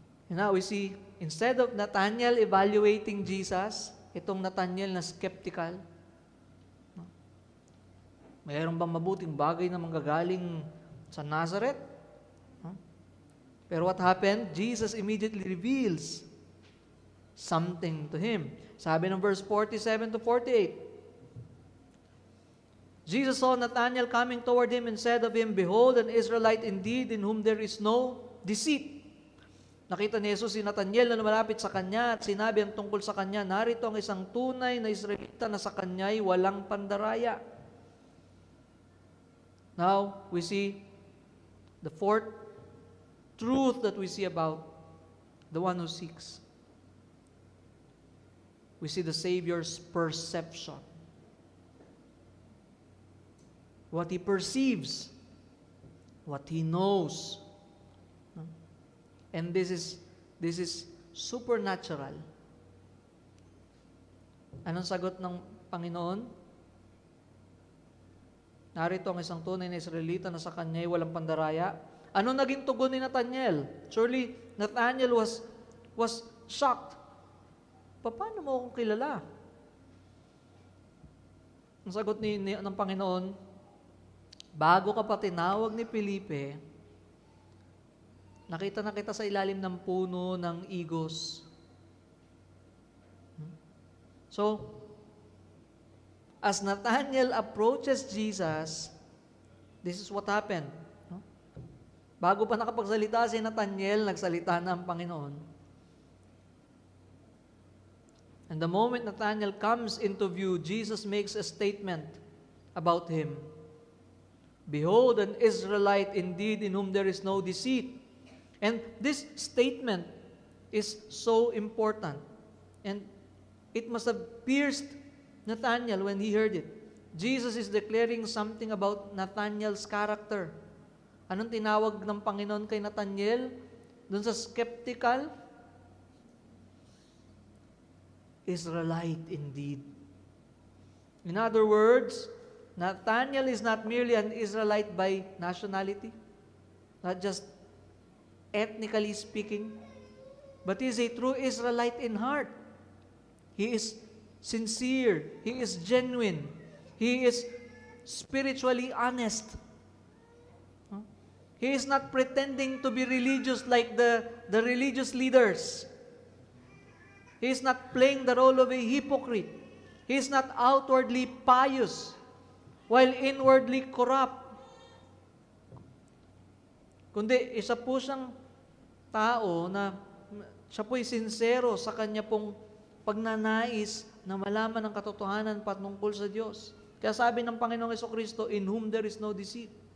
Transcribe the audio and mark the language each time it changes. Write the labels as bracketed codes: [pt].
[en] And now we see, instead of Nathanael evaluating Jesus, [tl] itong Nathanael na skeptical, mayroon bang mabuting bagay na manggagaling sa Nazareth? Pero [en] what happened? Jesus immediately reveals something to him. [tl] Sabi ng [en] verse 47 to 48, Jesus saw Nathanael coming toward him and said of him, "Behold, an Israelite indeed, in whom there is no deceit." [tl] Nakita ni Jesus si Nathanael na lumalapit sa kanya at sinabi ang tungkol sa kanya, "Narito ang isang tunay na Israelita na sa kanya'y walang pandaraya." [en] Now, we see the fourth truth that we see about the one who seeks. We see the Savior's perception. What He perceives, what He knows. And this is supernatural. [tl] Anong sagot ng Panginoon? Narito ang isang tunay na Israelita na sa kanya'y walang pandaraya. Ano naging tugon ni Nathanael? [en] Surely, Nathanael was shocked. [tl] Paano mo akong kilala? Ang sagot ng Panginoon, bago ka pa tinawag ni Felipe, nakita na kita sa ilalim ng puno ng igos. [en] So, as Nathanael approaches Jesus, this is what happened. [tl] Bago pa nakapagsalita si Nathanael, nagsalita na ang Panginoon. [en] And the moment Nathanael comes into view, Jesus makes a statement about him. "Behold, an Israelite indeed, in whom there is no deceit." And this statement is so important. And it must have pierced Nathanael when he heard it. Jesus is declaring something about Nathanael's character. [tl] Anong tinawag ng Panginoon kay Nathanael? Doon sa skeptical? [en] Israelite indeed. In other words, Nathanael is not merely an Israelite by nationality, not just ethnically speaking, but he is a true Israelite in heart. He is sincere. He is genuine. He is spiritually honest. He is not pretending to be religious like the religious leaders. He is not playing the role of a hypocrite. He is not outwardly pious while inwardly corrupt. [tl] Kundi isa po siyang tao na siya po'y sincero sa kanya pong pagnanais na malaman ang katotohanan patungkol sa Diyos. Kaya sabi ng Panginoong Jesucristo, [en] "In whom there is no deceit."